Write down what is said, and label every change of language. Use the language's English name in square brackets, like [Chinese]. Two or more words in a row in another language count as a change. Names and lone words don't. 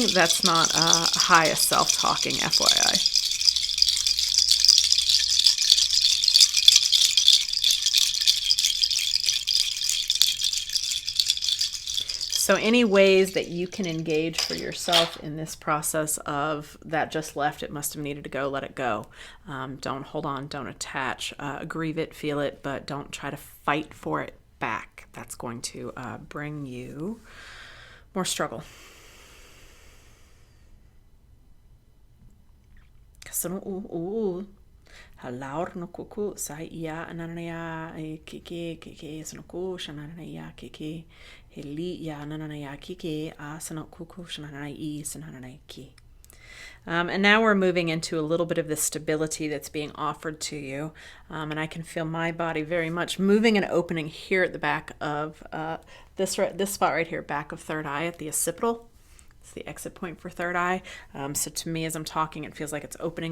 [English] That's not highest self talking, FYI. So any ways that you can engage for yourself in this process of that just left, it must have needed to go, let it go. Don't hold on, don't attach, grieve it, feel it, but don't try to fight for it back. That's going to bring you more struggle. Halaur no kuku sai ia ananaya kiki kiki snoku shananaya kiki heli ya ananaya kiki asano kuku shananai sananai ki. And now we're moving into a little bit of the stability that's being offered to you. And I can feel my body very much moving and opening here at the back of this spot right here, back of third eye at the occipital. It's the exit point for third eye. So to me, as I'm talking, it feels like it's opening.